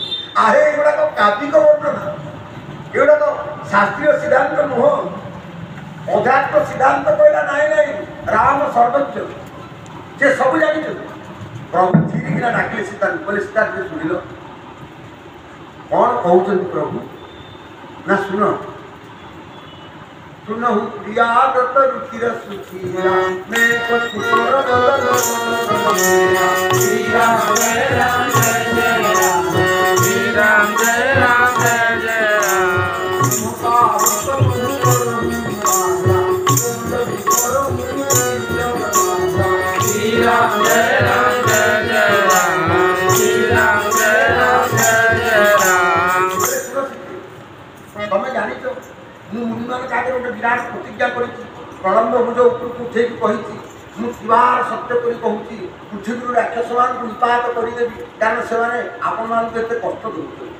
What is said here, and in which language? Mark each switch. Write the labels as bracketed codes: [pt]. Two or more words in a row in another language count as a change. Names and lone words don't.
[or] ଆହେ ଏଗୁଡ଼ାକ କାବ୍ୟିକ ବର୍ଣ୍ଣନା, ଏଗୁଡ଼ାକ ଶାସ୍ତ୍ରୀୟ ସିଦ୍ଧାନ୍ତ ନୁହଁ। ଅଧ୍ୟାତ୍ମ ସିଦ୍ଧାନ୍ତ କହିଲା ନାହିଁ ନାହିଁ, ରାମ ସର୍ବଜ୍ଞ, ସେ ସବୁ ଜାଣିଛନ୍ତି। ପ୍ରଭୁ ଚିରିକିନା ଡାକିଲେ ସୀତାଙ୍କୁ, କହିଲେ ସୀତା ଟିକେ ଶୁଣିଲ କ'ଣ କହୁଛନ୍ତି ପ୍ରଭୁ? ନା ଶୁଣ, [hi] सुनहु प्रियागत रुचिर सुशीला मैं श्री राम जय राम जय जय राम, श्री राम जय राम जय जय राम। श्री राम जय राम जय जय राम, श्री राम जय राम जय जय राम। [or] तमें जानिଛ ମୁଁ ମୁନିମାନଙ୍କ ଆଗରେ ଗୋଟେ ବିରାଟ ପ୍ରତିଜ୍ଞା କରିଛି, ପ୍ରଳମ୍ବ ଭୁଜ ଉପରକୁ ଉଠେଇକି କହିଛି, ମୁଁ ଶିବାର ସତ୍ୟ କରି କହୁଛି, ପୃଥିବୀରୁ ରାକ୍ଷସମାନଙ୍କୁ ନିପାତ କରିଦେବି, କାରଣ ସେମାନେ ଆପଣମାନଙ୍କୁ ଏତେ କଷ୍ଟ ଦେଉଛନ୍ତି।